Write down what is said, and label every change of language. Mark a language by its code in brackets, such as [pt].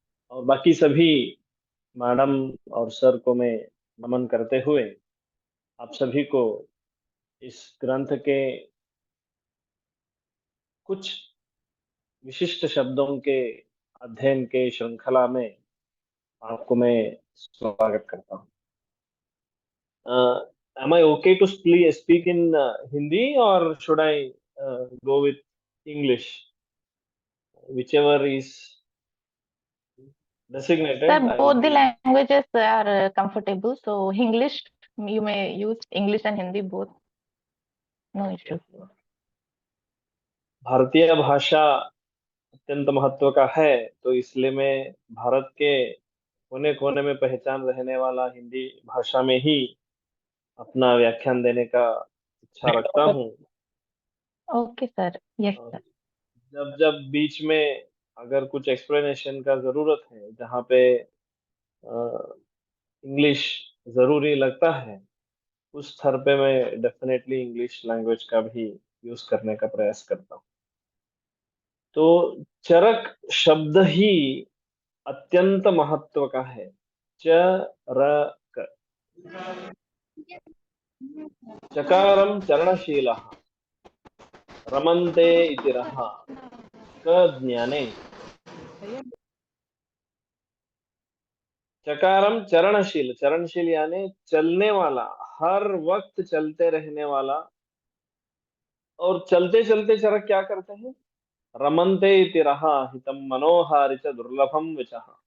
[hi] और बाकी सभी मैडम और सर को मैं नमन करते हुए आप सभी को इस ग्रंथ के कुछ विशिष्ट शब्दों के अध्ययन के श्रृंखला में आपको मैं स्वागत करता हूँ। [en] Am I okay to speak in Hindi or should I go with English? Whichever is designated. Sir, I will both the be- languages are comfortable. So English, you may use English and Hindi both. No issue. [hi] भारतीय भाषा अत्यंत महत्व का है, तो इसलिए मैं भारत के कोने कोने में पहचान रहने वाला हिंदी भाषा में ही अपना व्याख्यान देने का इच्छा रखता हूँ। [en] Okay, sir. Yes, sir. [hi] जब जब बीच में अगर कुछ एक्सप्लेनेशन का जरूरत है जहाँ पे इंग्लिश जरूरी लगता है, उस स्तर पे मैं डेफिनेटली इंग्लिश लैंग्वेज का भी यूज करने का प्रयास करता हूँ। तो चरक शब्द ही अत्यंत महत्व का है। [sa] चरक, चकारम चरणशीलः रमन्ते इति रः ज्ञाने। चकारम चरणशील, [hi] चरणशील यानी चलने वाला, हर वक्त चलते रहने वाला। और चलते चलते चरक क्या करते हैं? [sa] रमन्ते इति रहा हितं मनोहारि च दुर्लभम विचः।